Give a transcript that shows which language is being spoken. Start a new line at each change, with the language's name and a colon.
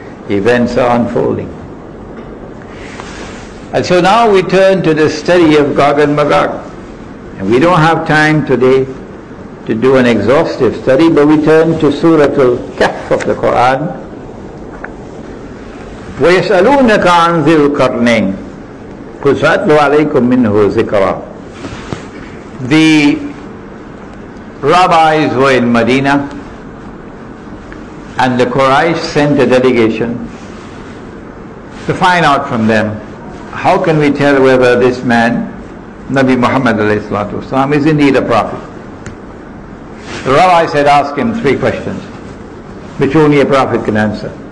English: Events are unfolding. And so now we turn to the study of Gog and Magog. And we don't have time today to do an exhaustive study, but we turn to Surah Al-Kahf of the Quran.
Arabic: وَيَسْأَلُونَكَ عَنْ ذِي الْقَرْنَيْنِ قُلْ سَأَتْلُو عَلَيْكُم مِّنْهُ ذِكْرًا.
English: The rabbis were in Medina, And the Quraysh sent a delegation to find out from them, how can we tell whether this man, Nabi Muhammad ﷺ, is indeed a prophet? The rabbi said, ask him 3 questions, which only a prophet can answer.